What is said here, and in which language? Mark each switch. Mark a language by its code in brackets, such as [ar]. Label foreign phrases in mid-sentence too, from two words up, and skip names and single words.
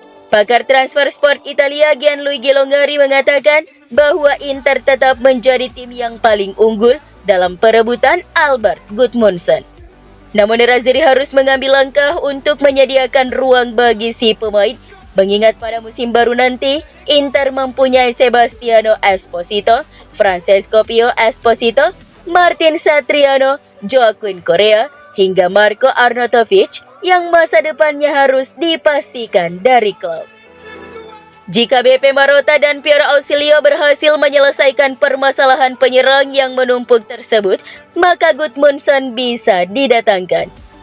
[id] Pakar transfer sport Italia Gianluigi Longari mengatakan bahwa Inter tetap menjadi tim yang paling unggul dalam perebutan Albert Gudmundsson. Namun Nerazzurri harus mengambil langkah untuk menyediakan ruang bagi si pemain, mengingat pada musim baru nanti Inter mempunyai Sebastiano Esposito, Francesco Pio Esposito, Martin Satriano, Joaquin Correa, hingga Marko Arnautovic yang masa depannya harus dipastikan dari klub. Jika BP Marotta dan Piero Ausilio berhasil menyelesaikan permasalahan penyerang yang menumpuk tersebut, maka Gudmundsson bisa didatangkan.